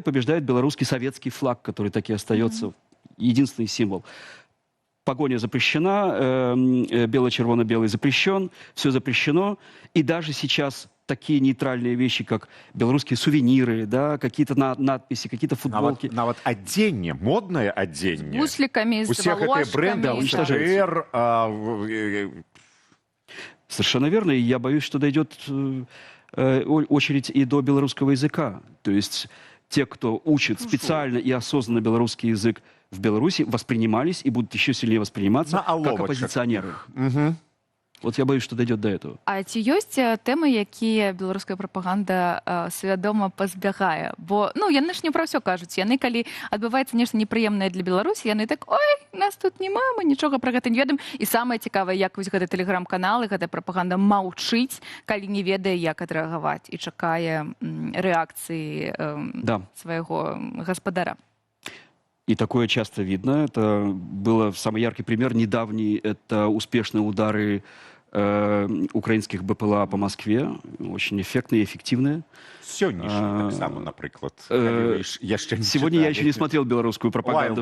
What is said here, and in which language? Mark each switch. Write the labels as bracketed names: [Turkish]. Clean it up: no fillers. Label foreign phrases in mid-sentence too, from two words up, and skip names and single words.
[Russian] Побеждает белорусский советский флаг, который так и остается единственный символ. Погоня запрещена, бело-червоно-белый запрещен, все запрещено. И даже сейчас такие нейтральные вещи, как белорусские сувениры, да, какие-то надписи, какие-то футболки. [Belarusian] Нават адзенне, модное адзенне. [Russian] С бусликами, с [Belarusian] Усе гэтыя бренды, [Russian] волошками. ЛТР, Совершенно верно. И я боюсь, что дойдет очередь и до белорусского языка. То есть те, кто учит специально и осознанно белорусский язык в Беларуси, воспринимались и будут еще сильнее восприниматься как оппозиционеры. Вот я боюсь, что дойдет до этого. [Belarusian] А ці ёсць тэмы, якія беларуская прапаганда свядома пазбягае? Бо яны ж не пра ўсё кажуць. Яны, калі адбываецца нешта непрыемнае для Беларусі, яны так: ой, нас тут няма, мы нічога пра гэта не ведаем. І самае цікавае, як вось гэты тэлеграм-канал і гэтая прапаганда маўчыць, калі не ведае, як адрэагаваць, і чакае рэакцыі свайго гаспадара. [Russian] И такое часто видно. Это был самый яркий пример недавний. Это успешные удары украинских БПЛА по Москве. Очень эффектные и эффективные. [Belarusian] Сённяшні так само, наприклад. [Russian] Сегодня я еще не смотрел белорусскую пропаганду.